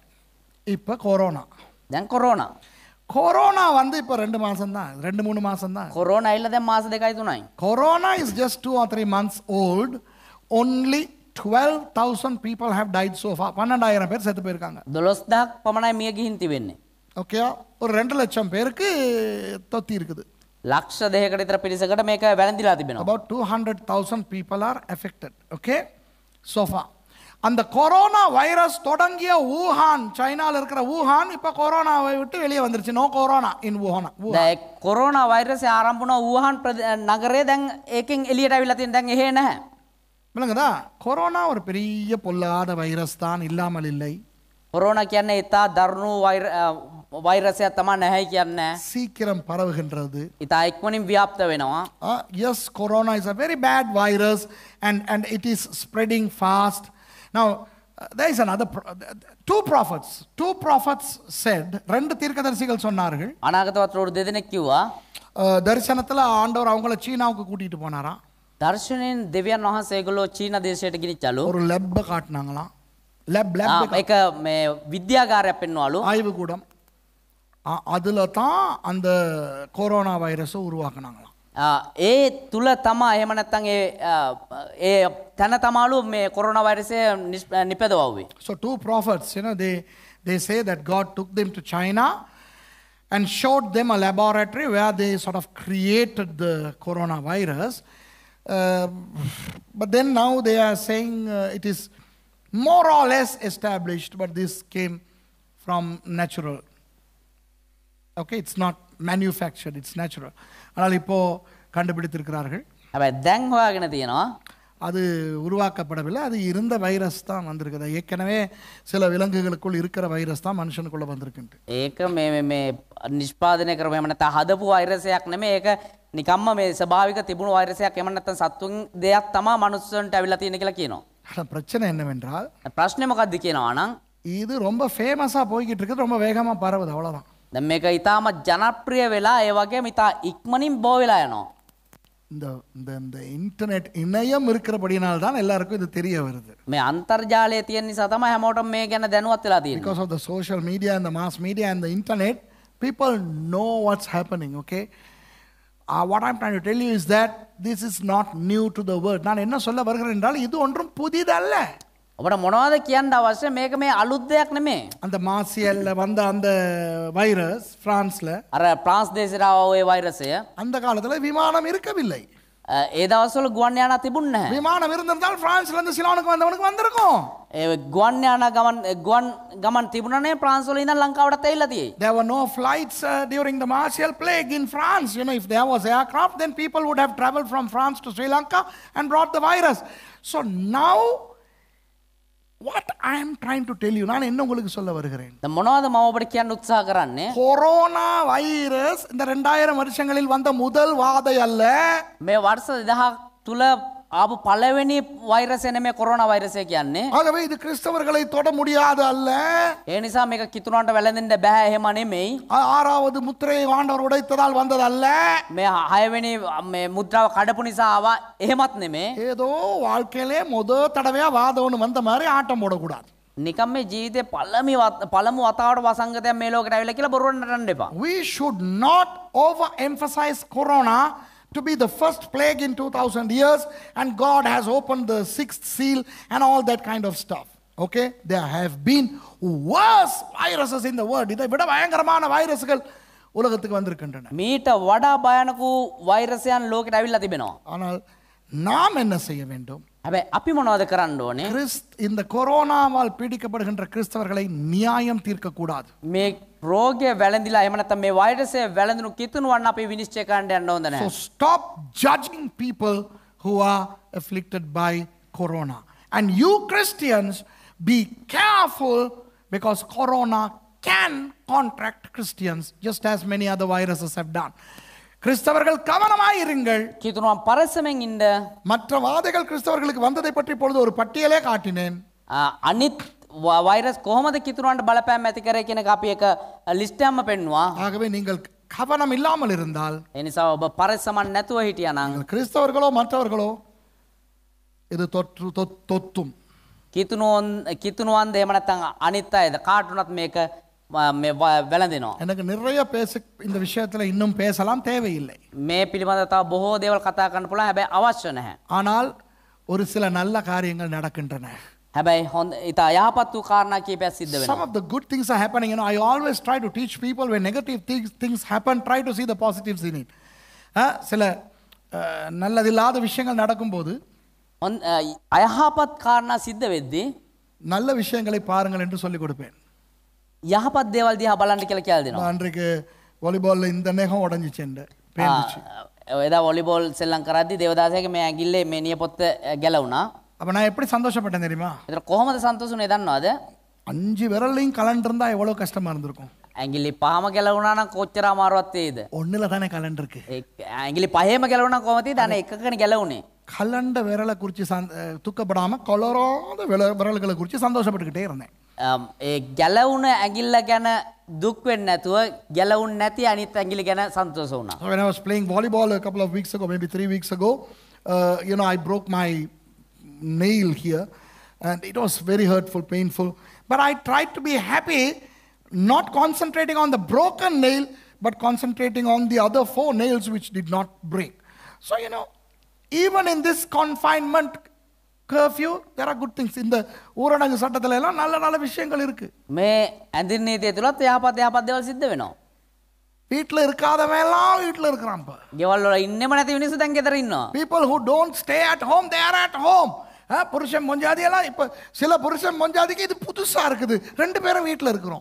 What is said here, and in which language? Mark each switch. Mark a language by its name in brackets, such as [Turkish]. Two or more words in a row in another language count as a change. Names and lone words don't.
[Tamil] இப்ப கொரோனா. [Sinhala] දැන් කොරෝනා. [Tamil] கொரோனா வந்து இப்ப 2 மாசம் தான், 2-3 மாசம் தான். [Sinhala] කොරෝනා ඇවිල්ලා දැන් මාස 2-3යි. [English] Corona is just 2 or 3 months old. Only 12,000 people have died so far. [Tamil] 12,000 பேர் செத்து போயிருக்காங்க. [Sinhala] 12000ක් පමණයි මිය ගිහින් තිබෙන්නේ. [Tamil] ஓகே, ஒரு 2 லட்சம் பேருக்கு தொத்தி இருக்குது. [Sinhala] ලක්ෂ 2කට විතර පිරිසකට මේක වැළඳිලා තිබෙනවා. [English] About 200,000 people are affected. Okay, so far. [Tamil] அந்த கொரோனா வைரஸ் தொடங்கிய வூஹான், சைனால இருக்கிற வூஹான் இப்ப கொரோனாவை விட்டு வெளியே வந்துருச்சு. [English] No corona in Wuhan. [Sinhala] දැන් කොරෝනා වෛරසය ආරම්භ වුණා වූහාන් නගරේ. දැන් ඒකෙන් එළියට අවිලා තියෙන දැන් එහෙ නැහැ. [Tamil] விளங்குதா? கொரோனா ஒரு பெரிய பொல்லாத வைரஸ் தான், இல்லாமல் இல்லை. [Sinhala] කොරෝනා කියන්නේ ඉතා දරුණු වෛරසයක් තමයි නැහැ කියන්නේ. [Tamil] சீக்கிரம் பரவுகின்றது. [Sinhala] ඉතා ඉක්මනින් ව්‍යාප්ත වෙනවා. [English] Yes, corona is a very bad virus and it is spreading fast. Now there is another two prophets said, [Tamil] ரெண்டு தீர்க்கதரிசிகள் சொன்னார்கள். [Sinhala] අනාගතවත්වරු දෙදෙනෙක් කිව්වා [Tamil] தரிசனத்துல ஆண்டவர் அவங்கள சீனாவுக்கு கூட்டிட்டு போனாராம். [Sinhala] දර්ශනයෙන් දෙවියන් වහන්සේ ඒගොල්ලෝ චීන දේශයට ගෙනිච්චලු. [Tamil] ஒரு லெப் காட்டினாங்களாம். லெப் [Sinhala] ඒක මේ විද්‍යාගාරයක් පෙන්වලු. [Tamil] ஆய்வு கூடம். அதுல தான் அந்த கொரோனா வைரஸை உருவாக்குனாங்களாம். [Sinhala] ඒ තුල තමා එහෙම නැත්නම් ඒ තැන තමාලු මේ කොරෝනා වෛරසය නිපදවුවේ. [English] So two prophets, they say that God took them to China and showed them a laboratory where they sort of created the coronavirus. But then now they are saying it is more or less established, but this came from natural. Okay, it's not manufactured, it's natural. [Tamil] ஆனால் இப்போ கண்டுபிடித்திருக்கிறார்கள். [Sinhala] හැබැයි දැන් හොයාගෙන තියෙනවා [Tamil] அது உருவாக்கப்படவில்லை, அது இருந்த வைரஸ் தான் வந்திருக்குது. ஏற்கனவே சில விலங்குகளுக்குள் இருக்கிற வைரஸ் தான் மனுஷனுக்குள்ள வந்திருக்குன்ட்டு. [Sinhala] ඒක මේ නිෂ්පාදනය කරව එහෙම නැත්නම් හදපු වෛරසයක් නෙමෙයි. ඒක නිකම්ම මේ ස්වභාවික තිබුණු වෛරසයක්. එහෙම නැත්නම් සත්තුන් දෙයක් තමයි මනුස්සයන්ට ඇවිල්ලා තියෙන කියලා කියනවා. [Tamil] பிரச்சனை என்னவென்றால் [Sinhala] ප්‍රශ්නේ මොකක්ද කියනවා නම් [Tamil] இது ரொம்ப ஃபேமஸா போய்கிட்டு இருக்குது, ரொம்ப வேகமா பரவுது, அவ்வளவுதான். [Sinhala] දැන් මේක ඊටාම ජනප්‍රිය වෙලා ඒ වගේම ඊටා ඉක්මනින් බෝ වෙලා යනවා. [Tamil] இந்த இன்டர்நெட் இணையம் இருக்கிறபடியால் தான் எல்லாருக்கும் இது தெரிய வருது. [Sinhala] මේ අන්තර්ජාලය තියෙන නිසා තමයි හැමෝටම මේ ගැන දැනුවත් වෙලා තියෙන්නේ. [English] Because of the social media and the mass media and the internet, people know what's happening. Okay, what I'm trying to tell you is that this is not new to the world. [Tamil] நான் என்ன சொல்ல வருகிறேன் என்றால் இது ஒன்றும் புதிதல்ல. [Sinhala] ඔබට මොනවද කියන්න අවශ්‍ය? මේක මේ අලුත් දෙයක් නෙමෙයි. [Tamil] அந்த மார்சியல்ல வந்த அந்த வைரஸ் பிரான்ஸ்ல, [Sinhala] අර ප්‍රාන්ස් දේශේ ආව ඒ වෛරසය [Tamil] அந்த காலத்துல விமானம் இருக்கவில்லை. [Sinhala] ඒ දවස්වල ගුවන් යානා තිබුණ නැහැ. [Tamil] விமானம் இருந்திருந்தால் பிரான்ஸ்ல இருந்து சிலோனுக்கு வந்தவனுக்கு வந்திருக்கும். [Sinhala] ඒ ගුවන් යානා ගමන් තිබුණනේ ප්‍රාන්ස් වල ඉඳන් ලංකාවට ඇවිල්ලා තියෙයි. [English] There were no flights during the martial plague in France. You know, if there was aircraft, then people would have traveled from France to Sri Lanka and brought the virus. So now, what I am trying to tell you, [Tamil] நான் என்ன உங்களுக்கு சொல்ல வருகிறேன்? [Sinhala] දැන් මොනවද මම ඔබට කියන්න උත්සාහ කරන්නේ? [Tamil] கொரோனா வைரஸ் இந்த 2000 வருஷங்களில் வந்த முதல் வாதை அல்ல. [Sinhala] මේ වර්ෂ 2000 තුල ආපු පළවෙනි වෛරසය නෙමෙයි කොරෝනා වෛරසය කියන්නේ. [Tamil] ஆகவே இது கிறிஸ்தவர்களை தொட முடியாது அல்ல. [Sinhala] ඒ නිසා මේක කිතුණන්ට වැළඳෙන්න බෑ එහෙම නෙමෙයි. [Tamil] ஆறாவது முத்திரையை ஆண்டவர் உடைத்ததால் வந்தது அல்ல. [Sinhala] මේ 6 වෙනි මේ මුද්‍රාව කඩපු නිසා ආවා එහෙමත් නෙමෙයි. [Tamil] ஏதோ வாழ்க்கையிலே முத தடவையா வாதம் ஒன்று வந்த மாதிரி ஆட்டம் போடக்கூடாது. [Sinhala] නිකම් මේ ජීවිතේ පළමු වතාවට වසංගතයක් මේ ලෝකෙට ඇවිල්ලා කියලා බොරුවට නටන්න එපා. [English] We should not overemphasize corona to be the first plague in 2000 years, and God has opened the 6th seal and all that kind of stuff. Okay, there have been worse viruses in the world. [Tamil] இதை விட பயங்கரமான வைரஸ்கள் உலகத்துக்கு வந்திருக்கின்றன. [Sinhala] මීට වඩා භයානක වෛරසයන් ලෝකෙට ඇවිල්ලා තිබෙනවා. [Tamil] ஆனால் நாம் என்ன செய்ய வேண்டும்? [Sinhala] හැබැයි අපි මොනවද කරන්න ඕනේ? [Tamil] இந்த கொரோனாவால் பீடிக்கப்படுகின்ற கிறிஸ்தவர்களை நியாயம் தீர்க்க கூடாது. [Sinhala] මේ රෝගය වැළඳිලා එහෙම නැත්නම් මේ වෛරසය වැළඳුණු කිතුණුවන් අපි විනිශ්චය කරන්න යන්න හොඳ [English] So [Sinhala] නැහැ. [English] stop judging people who are afflicted by corona. And you Christians, be careful, because corona can contract Christians just as many other viruses have done. [Tamil] கிறிஸ்தவர்கள் கவனமாயிருங்கள். [Sinhala] කිතුණුවන් පරස්සමෙන් ඉන්න. [Tamil] மற்ற வாதைகள் கிறிஸ்தவர்களுக்கு வந்ததை பற்றி இப்பொழுது ஒரு பட்டியலே காட்டினேன். [Sinhala] අනිත් වෛරස් කොහොමද කිතුණුවන්ට බලපෑම් ඇති කරේ කියන එක අපි එක ලිස්ට් එකක්ම පෙන්නුවා. [Tamil] ஆகவே நீங்கள் கவனம் இல்லாமல் இருந்தால், [Sinhala] ඒ නිසා ඔබ පරස්සමක් නැතුව හිටියානම් [Tamil] கிறிஸ்தவர்களோ மற்றவர்களோ இது தொத்தும். [Sinhala] කිතුණුවන් එහෙම නැත්නම් අනිත් අයද කාටුණත් මේක මේ වැළඳෙනවා. [Tamil] எனக்கு நிறைய இந்த விஷயத்துல இன்னும் பேசலாம், தேவையில்லை. [Sinhala] මේ පිළිබඳව තව බොහෝ දේවල් කතා කරන්න පුළුවන්, හැබැයි අවශ්‍ය නැහැ. [Tamil] ஆனால் ஒரு சில நல்ல காரியங்கள் நடக்கின்றன. [Sinhala] හැබැයි හොඳ ඉතා යහපත් වූ කාරණා කිහිපයක් සිද්ධ [English] Some [Sinhala] වෙනවා. [English] of the good things are happening. You know, I always try to teach people when negative things happen, try to see the positives in it. [Tamil] சில நல்லதில்லாத விஷயங்கள் நடக்கும்போது [Sinhala] අයහපත් කාරණා සිද්ධ වෙද්දී [Tamil] நல்ல விஷயங்களை பாருங்கள் என்று சொல்லிக் கொடுப்பேன். [Sinhala] යහපත් දේවල් දිහා බලන්න කියලා කියලා දෙනවා. [Tamil] அன்றைக்கு வாலிபால்ல இந்த நகம் உடைஞ்சிச்சு. [Sinhala] එදා වොලිබෝල් සෙල්ලම් කරද්දී දේවදාසයාගේ මේ ඇඟිල්ලේ මේ නියපොත්ත ගැලවුණා. [Tamil] அப்ப நான் எப்படி சந்தோஷப்பட்டேன் தெரியுமா? [Sinhala] ඒතර කොහොමද සන්තෝෂ වුනේ දන්නවද? [Tamil] 5 விரல்லையும் கலண்டிருந்தா எவ்வளவு கஷ்டமா இருந்திருக்கும். [Sinhala] ඇඟිලි පහම ගැලවුණා නම් කොච්චර අමාරුවක් වේද? [Tamil] ஒண்ணுல தானே கலண்ட் இருக்கு. [Sinhala] ඇඟිලි පහේම ගැලවුණා නම් කොහොමද දන්නේ? එකකනේ ගැලවුනේ. [Tamil] கலண்ட விரலை குறித்து துக்கப்படாம கொலராத விரல்களை குறித்து சந்தோஷப்பட்டுக்கிட்டே இருந்தேன். [Sinhala] ඒ ගැලවුණ ඇඟිල්ල ගැන දුක් වෙන්නේ නැතුව ගැලවුණ නැති අනිත් ඇඟිලි ගැන සන්තෝෂ වුණා. [English] When I was playing volleyball a couple of weeks ago, maybe 3 weeks ago, I broke my nail here, and it was very hurtful, painful. But I tried to be happy, not concentrating on the broken nail, but concentrating on the other 4 nails which did not break. So, even in this confinement curfew, there are good things. In the [Tamil] ஊரடங்கு சட்டத்துல எல்லாம் நல்ல நல்ல விஷயங்கள் இருக்கு. [Sinhala] මේ ඇඳින් නීතිය තුලත් යහපත් දේවල් සිද්ධ වෙනවා. [Tamil] வீட்ல இருக்காதவன் எல்லாம் வீட்ல இருக்கிறான் இப்ப. [Sinhala] ගෙවල් වල ඉන්නෙම නැති මිනිස්සු දැන් ගෙදර ඉන්නවා. [English] People who don't stay at home, they are at home. [Tamil] புருஷன் மொஞ்சாதி எல்லாம் இப்ப சில புருஷன் மொஞ்சாதிக்கு இது புதுசா இருக்குது. 2 பேரும் வீட்ல இருக்கிறோம்.